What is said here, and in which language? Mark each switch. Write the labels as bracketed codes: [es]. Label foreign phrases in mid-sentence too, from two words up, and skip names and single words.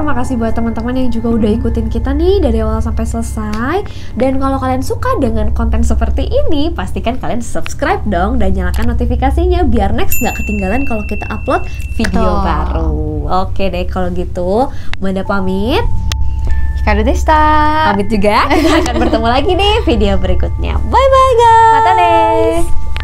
[id] Makasih buat teman-teman yang juga udah ikutin kita nih dari awal sampai selesai. Dan kalau kalian suka dengan konten seperti ini, pastikan kalian subscribe dong dan nyalakan notifikasinya biar next nggak ketinggalan kalau kita upload video Betul. baru. Oke deh kalau gitu, Manda pamit. [ja] Hikaru deshita. [id] Pamit juga. Kita akan bertemu lagi di video berikutnya. [en] Bye bye guys. [ja] またです.